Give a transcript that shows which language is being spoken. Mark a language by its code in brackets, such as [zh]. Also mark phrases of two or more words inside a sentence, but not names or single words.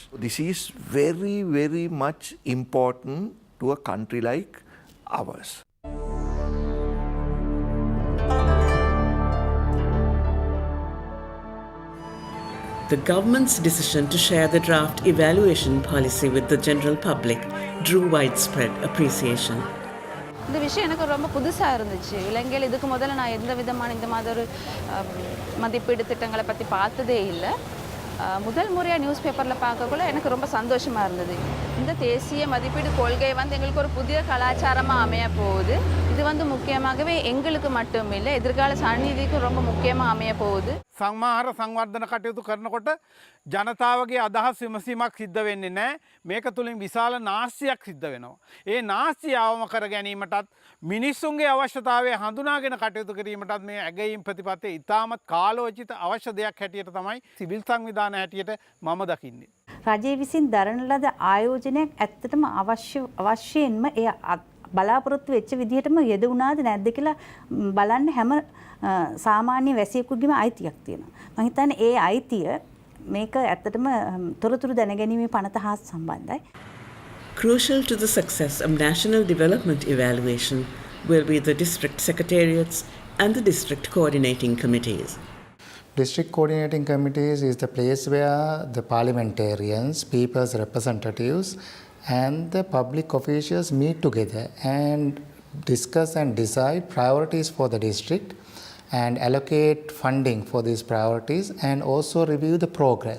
[en] This is very, very much important to a country like ours. The government's decision to share the draft evaluation policy with the general public drew widespread appreciation. [ta] இந்த விஷயம் எனக்கு ரொம்ப புதுசாக இருந்துச்சு. இலங்கையில் இதுக்கு முதல்ல நான் எந்த விதமான இந்த மாதிரி ஒரு மதிப்பீடு திட்டங்களை பற்றி பார்த்ததே இல்லை. முதல் முறையாக [en] news paperil [ta] பார்க்கக்குள்ள எனக்கு ரொம்ப சந்தோஷமாக இருந்தது. இந்த தேசிய மதிப்பீடு கொள்கை எங்களுக்கு ஒரு புதிய கலாச்சாரமாக அமைய போகுது. இது முக்கியமாகவே எங்களுக்கு மட்டும் இல்லை, எதிர்கால சந்நிதிக்கு ரொம்ப முக்கியமாக அமைய போகுது. [si] සංමාහාර සංවර්ධන කටයුතු කරනකොට ජනතාවගේ අදහස් විමසීමක් සිද්ධ වෙන්නේ නැහැ. මේක තුලින් විශාල නාස්තියක් සිද්ධ වෙනවා. ඒ නාස්තිය අවම කර ගැනීමටත් මිනිස්සුන්ගේ අවශ්‍යතාවය හඳුනාගෙන කටයුතු කිරීමටත් මේ ඇගයීම් ප්‍රතිපත්තිය ඉතාමත් කාලෝචිත අවශ්‍ය දෙයක් හැටියට තමයි සිවිල් සංවිධාන හැටියට මම දකින්නේ. රජය විසින් දරන ලද ආයෝජනයක් ඇත්තටම අවශ්‍යයෙන්ම ඒ බලාපොරොත්තු වෙච්ච විදිහටම යෙදුණාද නැද්ද කියලා බලන්න හැම සාමාන්‍ය වැසියෙකුගේම අයිතියක් තියෙනවා. මම හිතන්නේ ඒ අයිතිය මේක ඇත්තටම තොරතුරු දැනගැනීමේ පනත හා සම්බන්ධයි. [en] Crucial to the success of national development evaluation will be the district secretariats and the district coordinating committees. District coordinating committees is the place where the parliamentarians, people's representatives and the public officials meet together and discuss and decide priorities for the district and allocate funding for these priorities and also review the progress.